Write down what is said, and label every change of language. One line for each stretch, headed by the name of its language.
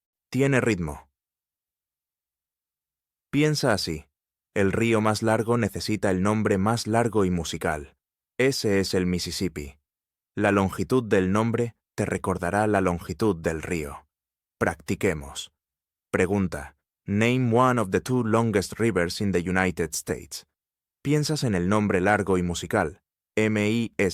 Spanish: Tiene ritmo. Piensa así: el río más largo necesita el nombre más largo y musical. Ese es el Mississippi. La longitud del nombre te recordará la longitud del río. Practiquemos. Pregunta:
English: Name one of the two longest rivers in the United States.
Spanish: Piensas en el nombre largo y musical: Mississippi.